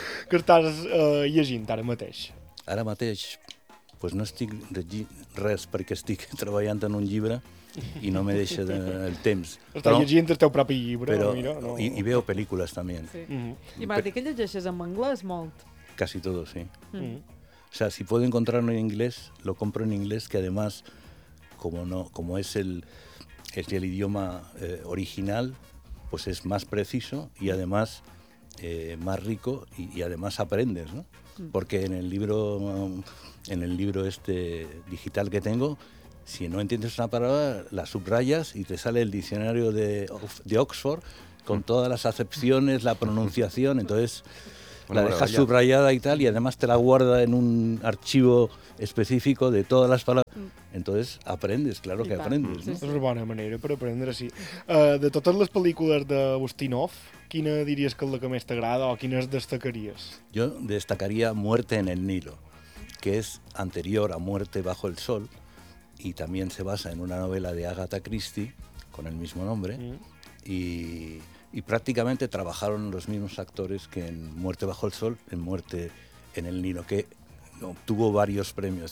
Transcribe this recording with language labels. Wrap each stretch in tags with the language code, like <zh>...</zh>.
<ca>Que estàs llegint ara mateix. Ara mateix, pues no estic llegint res perquè estic treballant en un llibre i no me deixa el temps. Estàs llegint el teu propi llibre. Però, mira, no. I veo pel·lícules, també. Sí. Mm-hmm. I m'has dit que llegeixes en anglès molt.</ca> <es>Casi todo, sí. Mm-hmm. O sea, si puedo encontrarlo en inglés, lo compro en inglés, que además, como es el idioma original, pues es más preciso y además más rico y además aprendes, ¿no? Mm-hmm. Porque en el libro este digital que tengo, si no entiendes una palabra, la subrayas y te sale el diccionario de Oxford con todas las acepciones, la pronunciación, entonces la dejas subrayada y tal, y además te la guarda en un archivo específico de todas las palabras. Entonces aprendes, claro que aprendes.</es> <ca>És una bona manera per aprendre, sí. De totes les pel·lícules d'Ustinov, quina diries que és la que més t'agrada o quines destacaries? Jo destacaria</ca> <es>Muerte en el Nilo,</es> <ca>que és anterior a</ca> <es>Muerte bajo el Sol, y también se basa en una novela de Agatha Christie con el mismo nombre. Y prácticamente trabajaron los mismos actores que en Muerte bajo el Sol, en Muerte en el Nilo, que obtuvo varios premios.</es>